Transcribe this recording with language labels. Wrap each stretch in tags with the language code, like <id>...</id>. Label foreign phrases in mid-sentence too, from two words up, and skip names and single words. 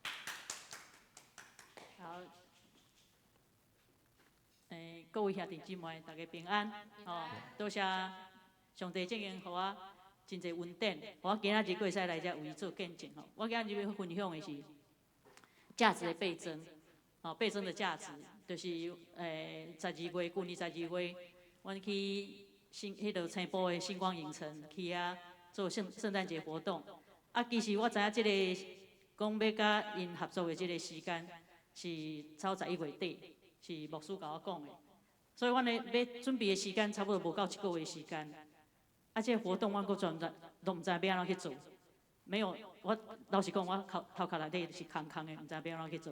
<nan>好，各位兄弟姊妹，大家平安多谢上帝正经给我真侪恩典，互我今仔日可以使来这为做见证我今仔日要分享的是价值的倍增，倍增的价值，就是12月，去年12月，阮去迄个青埔的星光影城去做圣诞节活动。其实我知影即个讲要甲因合作的即个时间是超11月底，是牧师甲我讲的。所以阮的要准备的时间差不多无到1个月时间。即个活动我佫都毋知要安怎去做，没有，我老实讲，我头壳内底是空空的，毋知要安怎去做。</nan>